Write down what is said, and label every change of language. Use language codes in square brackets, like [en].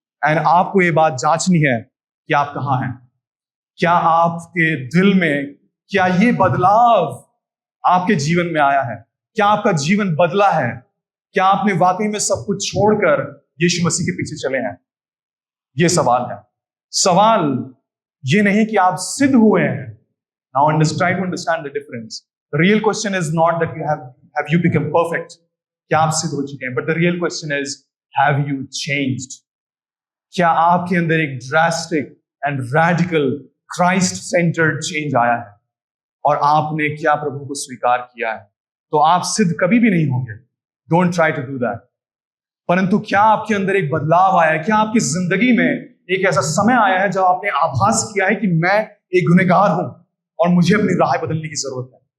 [hi] And आपको ये बात जांचनी है कि आप कहाँ हैं। क्या आपके दिल में, क्या ये बदलाव आपके जीवन में आया है? क्या आपका जीवन बदला है? क्या आपने वाकई में सब कुछ छोड़कर यीशु मसीह के पीछे चले हैं? ये सवाल है। सवाल ये नहीं कि आप सिद्ध हुए हैं। [en] Now try to understand the difference. The real question is not that have you become perfect? [hi] क्या आप सिद्ध हो चुके हैं? [en] But the real question is, have you changed? [hi] क्या आपके अंदर एक [en] drastic and radical Christ-centered change [hi] आया है और आपने क्या प्रभु को स्वीकार किया है? तो आप सिद्ध कभी भी नहीं होंगे। [en] Don't try to do that. [hi] परंतु क्या आपके अंदर एक बदलाव आया है? क्या आपकी जिंदगी में एक ऐसा समय आया है जब आपने आभास किया है कि मैं एक गुनहगार हूं और मुझे अपनी राह बदलने की जरूरत है?